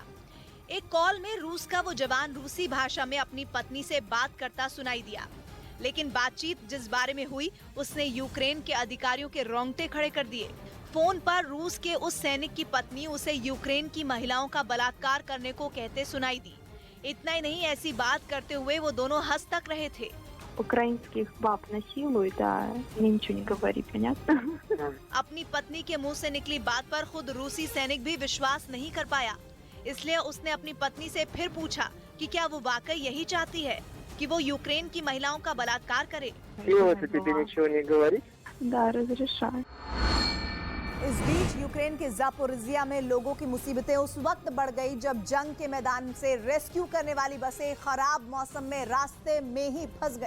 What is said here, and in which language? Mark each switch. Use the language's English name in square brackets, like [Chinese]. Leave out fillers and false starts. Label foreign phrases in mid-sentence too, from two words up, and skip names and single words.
[Hindi] एक कॉल में रूस का वो जवान रूसी भाषा में अपनी पत्नी से बात करता सुनाई दिया, लेकिन बातचीत जिस बारे में हुई उसने यूक्रेन के अधिकारियों के रोंगटे खड़े कर दिए। फोन पर रूस के उस सैनिक की पत्नी उसे यूक्रेन की महिलाओं का बलात्कार करने को कहते सुनाई दी। इतना ही नहीं, ऐसी बात करते हुए वो दोनों हंस तक रहे थे। [Russian] Украинских баб насилуют, да, мне ничего не говори, понятно? [Hindi] अपनी पत्नी के मुंह से निकली बात पर खुद रूसी सैनिक भी विश्वास नहीं कर पाया, इसलिए उसने अपनी पत्नी से फिर पूछा कि क्या वो वाकई यही चाहती है कि वो यूक्रेन की महिलाओं का बलात्कार करे। [Russian] Да, разрешаю. [Hindi] इस बीच यूक्रेन के ज़ापोरिज़िया में लोगों की मुसीबतें उस वक्त बढ़ गई जब जंग के मैदान से रेस्क्यू करने वाली बसें खराब मौसम में रास्ते में ही फंस गई,